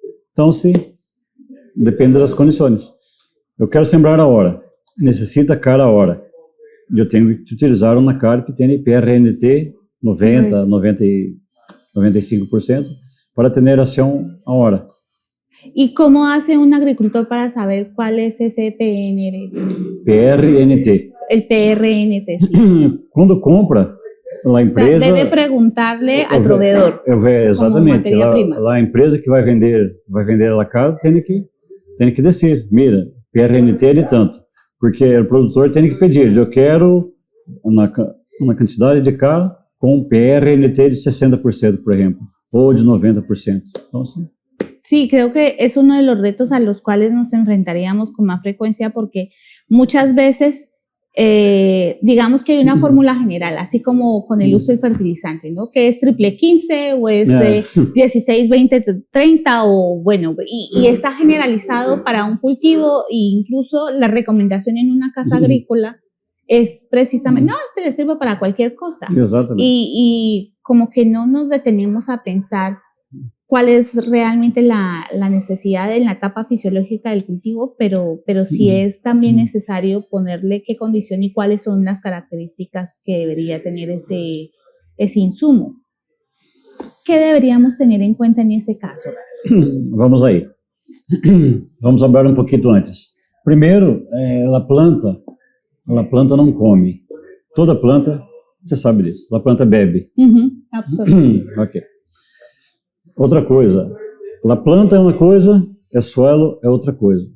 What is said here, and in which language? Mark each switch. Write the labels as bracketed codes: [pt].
[pt] Então, depende das condições. Eu quero sembrar a hora, necessita cal a hora. Eu tenho que utilizar uma cal que tem PRNT 90%, 95% para ter ação a hora. [es] ¿Y cómo hace un agricultor para saber cuál es ese PRNT? El PRNT, sí. [pt] Quando compra, a empresa... [es] O sea, debe preguntarle al proveedor. [pt] Exatamente. A empresa que vai vender a cal tem que dizer, mira, PRNT é de tanto. Porque o produtor tem que pedir, eu quero uma quantidade de cal com PRNT de 60%, [es] por ejemplo, [pt] ou de 90%. [es] Entonces, sí, creo que es uno de los retos a los cuales nos enfrentaríamos con más frecuencia porque muchas veces, digamos que hay una fórmula general, así como con el uso del fertilizante, ¿no? Que es triple 15 o es 16, 20, 30 o bueno, y está generalizado para un cultivo e incluso la recomendación en una casa agrícola es precisamente, no, le sirve para cualquier cosa. Y como que no nos detenemos a pensar cuál es realmente la necesidad en la etapa fisiológica del cultivo, pero sí es también necesario ponerle qué condición y cuáles son las características que debería tener ese insumo. ¿Qué deberíamos tener en cuenta en ese caso? [pt] Vamos aí. Vamos [es] hablar [pt] um pouquinho antes. Primeiro, a planta não come. Toda planta, você sabe disso, a planta bebe. [es] Absolutamente. Ok. [pt] Outra coisa, a planta é uma coisa, o suelo é outra coisa.